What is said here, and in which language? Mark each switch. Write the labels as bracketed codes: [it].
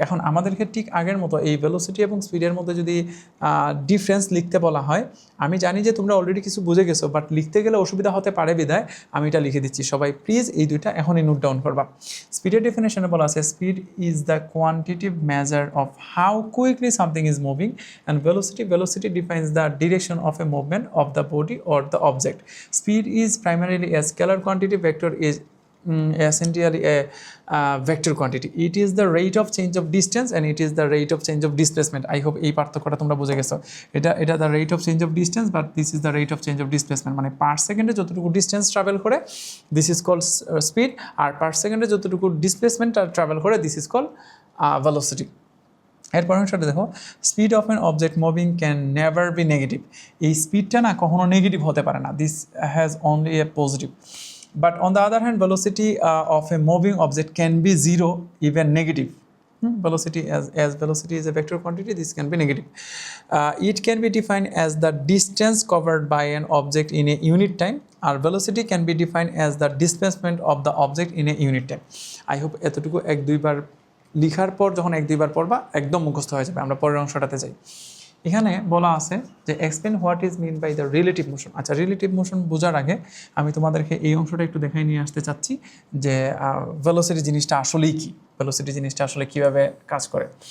[bn] এখন আমাদেরকে ঠিক আগের মতো এই ভেলোসিটি এবং স্পিডের মধ্যে যদি ডিফারেন্স লিখতে বলা হয়, আমি জানি যে তোমরা অলরেডি কিছু বুঝে গেছো, বাট লিখতে গেলে অসুবিধা হতে পারে বিধায় আমি এটা লিখে দিচ্ছি। সবাই প্লিজ এই দুইটা এখনই নোট ডাউন করবা। [en] স্পিডের ডেফিনেশনে বলা আছে speed is the quantitative measure of how quickly something is moving and velocity defines the direction of a movement of the body or the object. Speed is primarily a scalar quantity, vector is essentially a vector quantity. It is the rate of change of distance and it is the rate of change of displacement. I hope [bn] এই পার্থক্যটা তোমরা বুঝে গেছো। এটা [en] the rate of change of distance but this is the rate of change of displacement, [bn] মানে পার সেকেন্ডে যতটুকু distance travel করে [en] this is called speed, [bn] আর পার সেকেন্ডে যতটুকু ডিসপ্লেসমেন্ট ট্রাভেল করে [en] This is called velocity. [bn] এরপর সেটা দেখো, [en] Speed of an object moving can never be negative. [bn] এই স্পিডটা না কখনো নেগেটিভ হতে পারে না, [en] This has only a positive. But on the other hand, velocity of a moving object can be zero, even negative. Velocity as velocity is a vector quantity, this can be negative. It can be defined as the distance covered by an object in a unit time. Our velocity can be defined as the displacement of the object in a unit time. I hope [bn] এতটুকু এক দুইবার লিখার পর যখন এক দুইবার পড়বা একদম মুখস্থ হয়ে যাবে। আমরা পরের অংশটাতে যাই। এখানে বলা আছে যে [en] Explain what is mean by the relative motion. [bn] আচ্ছা, রিলেটিভ মোশন বোঝার আগে আমি তোমাদেরকে এই অংশটা একটু দেখাই নিয়ে আসতে চাচ্ছি যে ভেলোসিটি জিনিসটা আসলেই কী, ভেলোসিটি জিনিসটা আসলে কীভাবে কাজ করে।